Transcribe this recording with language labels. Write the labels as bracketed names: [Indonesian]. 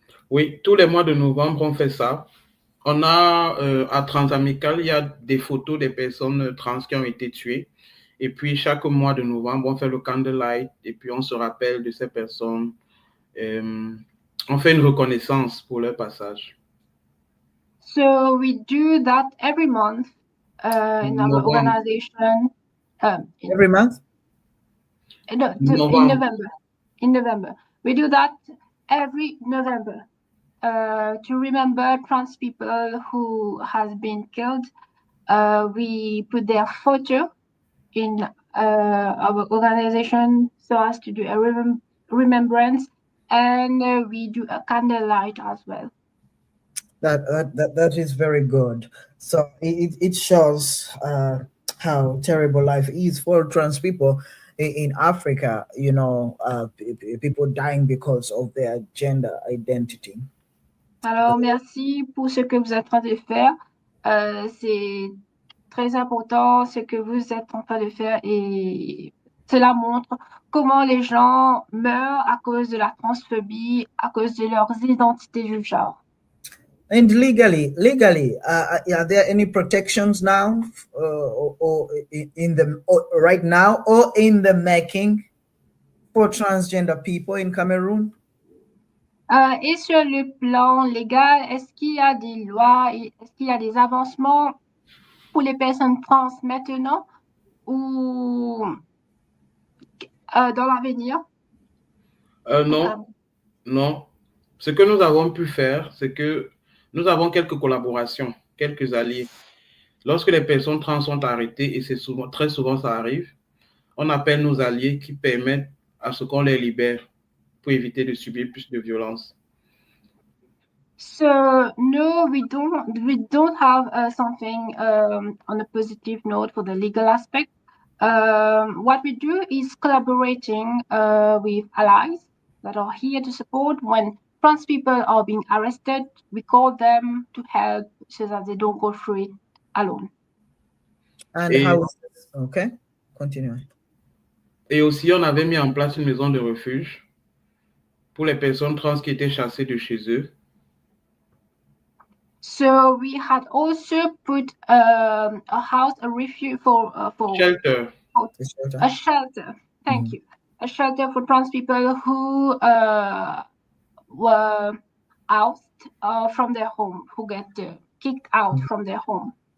[French] Oui, tous les mois de novembre, on fait ça. On a à Transamical, il y a des photos des personnes trans qui ont été tuées. Et puis, chaque mois de novembre, on fait le candlelight et puis on se rappelle de ces personnes. On fait une reconnaissance pour leur passage. [English] So we do that every month in our organization. Every month? No, in November. We do that every November to remember trans people who has been killed. We put their photo in our organization so as to do a remembrance, and we do a candlelight as well. That is very good. So it shows how terrible life is for trans people in Africa. You know, people dying because of their gender identity. [French] Alors, merci pour ce que vous êtes en train de faire. C'est très important ce que vous êtes en train de faire et cela montre comment les gens meurent à cause de la transphobie, à cause de leurs identités de genre. [English] And legally, are there any protections now, or in the right now, or in the making for transgender people in Cameroon? [French] Et sur le plan légal, est-ce qu'il y a des lois, est-ce qu'il y a des avancements pour les personnes trans maintenant ou dans l'avenir? Non. Ce que nous avons pu faire, c'est que nous avons quelques collaborations, quelques alliés. Lorsque les personnes trans sont arrêtées, et très souvent ça arrive, on appelle nos alliés qui permettent à ce qu'on les libère pour éviter de subir plus de violence. [English] So no, we don't have something on a positive note for the legal aspect. What we do is collaborating with allies that are here to support. When trans people are being arrested, we call them to help so that they don't go through it alone. And how is this? Okay, continue. [French] Et aussi, on avait mis en place une maison de refuge pour les personnes trans qui étaient chassées de chez eux. [English] So we had also put a house, a refuge for Shelter. A shelter. Thank you. A shelter for trans people who were ousted from their home, who get kicked out from their home.